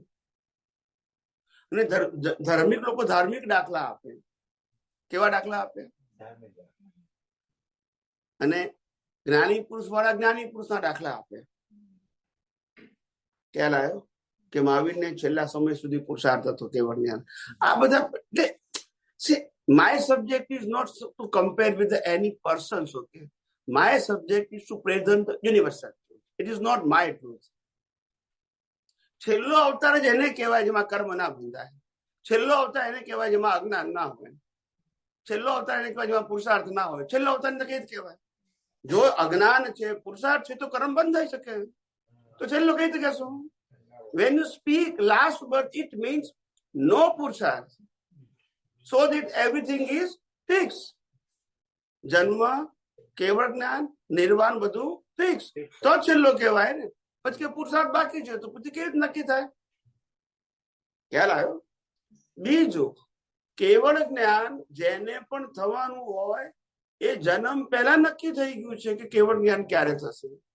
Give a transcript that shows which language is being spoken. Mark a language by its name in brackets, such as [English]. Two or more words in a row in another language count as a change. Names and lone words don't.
[Gujarati] અને ધાર્મિક લોકો ધાર્મિક દાખલા આપે. કેવા દાખલા આપે? અને જ્ઞાની પુરુષ વાળા જ્ઞાની પુરુષના દાખલા આપે. ખ્યાલ આવ્યો કે મહાવીરને છેલ્લા સમય સુધી પુરુષાર્થ હતો, કેવળ જ્ઞાન. આ બધા [English] my subject is not to compare with any persons, okay? My subject is to present the universal truth. It is not my truth. [Gujarati] છેલ્લો અવતાર જ એને કહેવાય જેમાં કર્મ ના બંધાય. છેલ્લો અવતાર એને કહેવાય જેમાં અજ્ઞાન ના હોય. છેલ્લો અવતાર એને કહેવાય જેમાં પુરુષાર્થ ના હોય. છેલ્લો અવતાર ને કઈ કહેવાય? જો અજ્ઞાન છે, પુરુષાર્થ છે, તો કર્મ બંધ થઈ શકે. તો છેલ્લો કઈ રીતે કહેશો? [English] When you speak last birth, it means no પુરુષાર્થ. So that everything is fixed. [Gujarati] જન્મ, કેવળ જ્ઞાન, નિર્વાણ બધું ફિક્સ. તો છેલ્લો કહેવાય ને. પછી કે પુરુષાર્થ બાકી છે, તો પછી કેવી રીતે નક્કી થાય? ખ્યાલ આવ્યો? બીજું, કેવળ જ્ઞાન જેને પણ થવાનું હોય એ જન્મ પહેલા નક્કી થઈ ગયું છે કે કેવળ જ્ઞાન ક્યારે થશે.